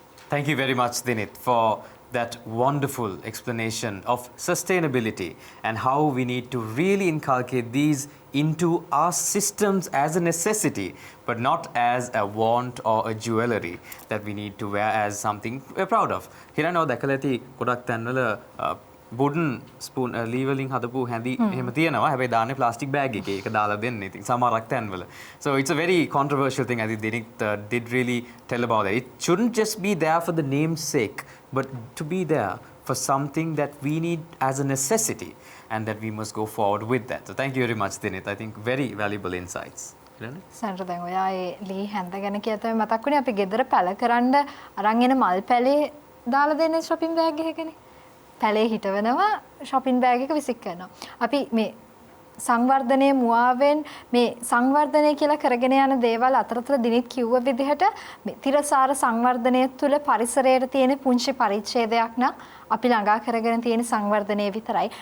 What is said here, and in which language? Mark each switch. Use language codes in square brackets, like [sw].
[en] Thank you very much, Dinith, for that wonderful explanation of sustainability and how we need to really inculcate these into our systems as a necessity, but not as a want or a jewelry that we need to wear as something we're proud of. [si] Hirano dakala ඇති ගොඩක් තැන්වල wooden spoon ලී වලින් හදපු හැඳි එහෙම තියෙනවා. හැබැයි දාන්නේ ප්ලාස්ටික් බෑග් එකේ. ඒක දාලා දෙන්නේ. ඉතින් සමහරක් තැන්වල. [en] So it's a very controversial thing. I think Dinith did really tell about that. It shouldn't just be there for the name's sake, but to be there for something that we need as a necessity, and that we must go forward with that. So thank you very much, Dinith. I think very valuable insights. [si] Centre දැන් ඔයා ඒ ලී හැඳ ගැන කියතම මතක් වුණේ අපි ගෙදර පැල කරන්න අරන් එන මල් පැලේ දාලා දෙන්නේ shopping bag එකකනේ. පැලේ හිටවනවා shopping bag එක විසික් කරනවා. අපි මේ සංවර්ධනයේ මුවාවෙන් මේ සංවර්ධනය කියලා කරගෙන යන දේවල් අතරතුර දිනිත් කිව්ව විදිහට මේ තිරසාර සංවර්ධනය තුළ පරිසරයට තියෙන පුංචි පරිච්ඡේදයක් නම් අපි ළඟා කරගෙන තියෙන සංවර්ධනය විතරයි.